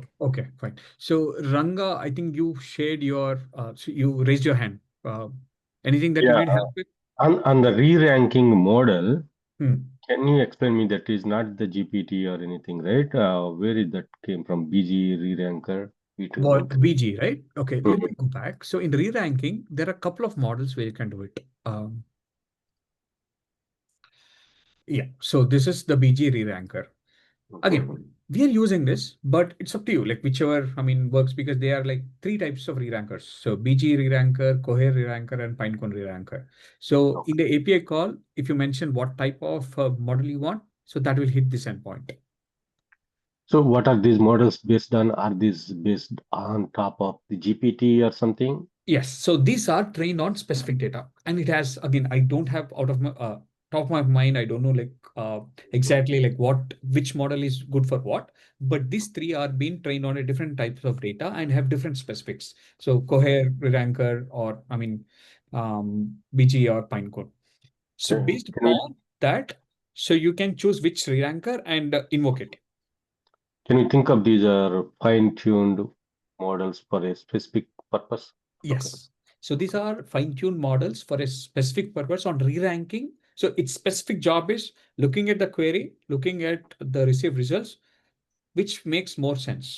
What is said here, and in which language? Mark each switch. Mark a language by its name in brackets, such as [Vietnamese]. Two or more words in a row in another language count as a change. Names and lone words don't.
[English] Okay, fine. So Ranga, I think you shared your, so you raised your hand. Anything that you Yeah, need help with? on the re-ranking model, Hmm. can you explain me that is not the GPT or anything, right? Where is that came from? BG re-ranker? What BG, right? Okay, let me go back. So in re-ranking, there are a couple of models where you can do it. Yeah, so this is the BG re-ranker. Again, we are using this, but it's up to you, like whichever, I mean, works, because they are like three types of re-rankers. So BG re-ranker, Cohere re-ranker, and Pinecone re-ranker. So in the API call, if you mention what type of model you want, so that will hit this endpoint. So what are these models based on? Are these based on top of the GPT or something? Yes, so these are trained on specific data, and it has, again, I don't have out of my top of my mind, I don't know exactly which model is good for what, but these three are being trained on a different types of data and have different specifics. So Cohere, Ranker, or BG or Pinecone. So based upon that, so you can choose which re-ranker and invoke it. Can you think of these are fine-tuned models for a specific purpose? Yes. Okay. So these are fine-tuned models for a specific purpose on re-ranking. So its specific job is looking at the query, looking at the received results, which makes more sense.